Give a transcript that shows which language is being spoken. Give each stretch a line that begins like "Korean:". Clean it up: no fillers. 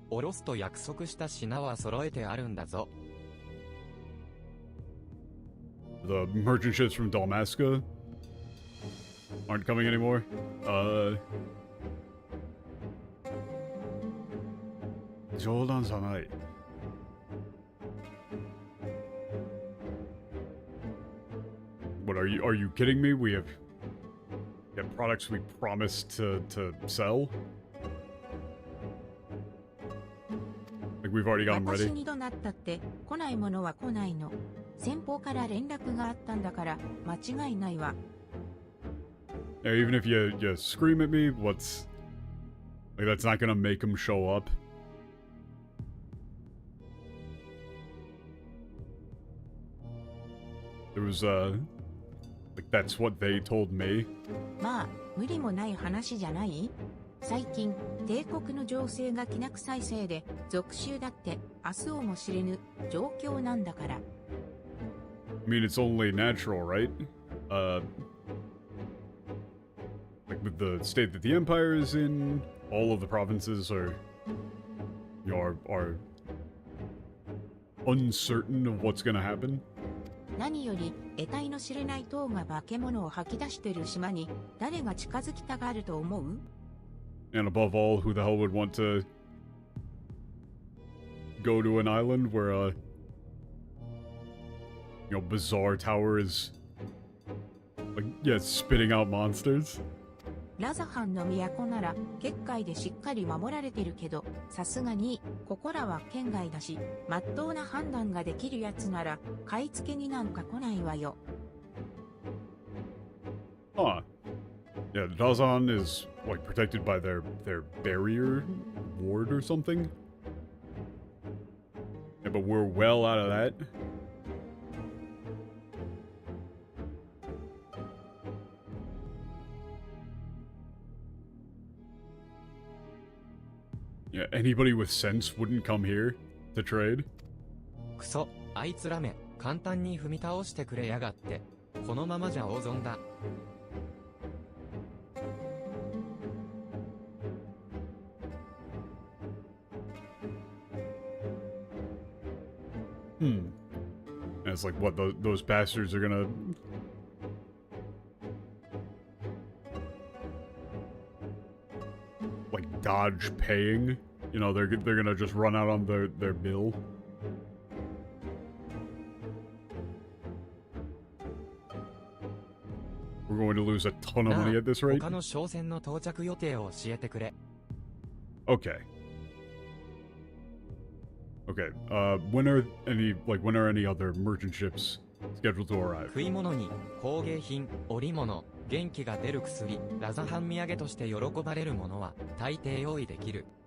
Japanese: おろすと約束した品は揃えてあるんだぞ。
English: the merchant ships from Dalmasca aren't coming anymore?
Japanese: Jodan Sanai.
English: What are you kidding me? We have products we promised to sell? Like we've already got them
Japanese: 私
English: ready.
Japanese: にどなったって来ないものは来ないの。先方から連絡があったんだから間違いないわ。
English: Yeah, even if you scream at me, what's like that's not gonna make them show up. There was like that's what they told me.
Japanese: まあ無理もない話じゃない？最近帝国の情勢がきな臭いせいで続集だって明日をも知れぬ状況なんだから。
English: I mean, it's only natural, right? Like with the state that the empire is in, all of the provinces are, you know, are uncertain of what's gonna happen.
Japanese: 何より得体の知れない塔が化け物を吐き出してる島に誰が近づきたがると思う？
English: And above all, who the hell would want to go to an island where a, you know, bizarre tower is, like, yeah, spitting out monsters?
Japanese: ラザハンの都なら結界でしっかり守られてるけど、さすがにここらは県外だし、まっとうな判断ができるやつなら買い付けになんか来ないわよ。 Huh.
English: Yeah, Dazan is, like, protected by their barrier ward or something? Yeah, but we're well out of that. Yeah, anybody with sense wouldn't come here to trade.
Japanese: クソ、あいつらめ、簡単に踏み倒してくれやがって。このままじゃ大損だ。
English: And it's like, what, those bastards are gonna... like, dodge paying? You know, they're gonna just run out on their bill? We're going to lose a ton of money at this rate?
Japanese: 他の商船の到着予定を教えてくれ。
English: Okay. Okay, when are any other merchant ships scheduled to arrive?
Japanese: 食い物に工芸品、織物、元気が出る薬、ラザハン土産として喜ばれるものは大抵用意できる。